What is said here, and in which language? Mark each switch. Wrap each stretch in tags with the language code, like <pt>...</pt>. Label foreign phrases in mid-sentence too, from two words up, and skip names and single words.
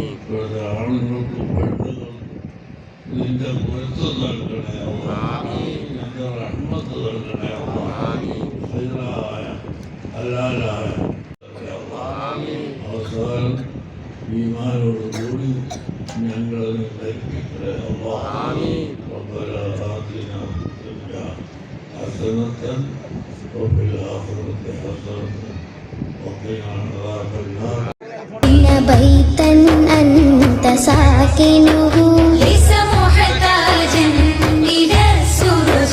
<ml>ഇവിടുത്തെ ആണുങ്ങൾക്കും പെണ്ണുങ്ങൾക്കും നിന്റെ പൊരുത്തം നൽകണേ അല്ലാഹ്. നിന്റെ റഹ്മത്ത് നൽകണേ അല്ലാഹ്. ഹൈറായ ഹലാലായ അവസാനം ഈമാനോടുകൂടി ഞങ്ങളെ ധരിപ്പിക്കണേ അല്ലാഹ്.</ml> <ar>ربنا آتنا في الدنيا حسنة وفي الآخرة حسنة وقنا عذاب النار. إن بيتا أنت ساكنه ليس محتاجا إلى السرج</ar>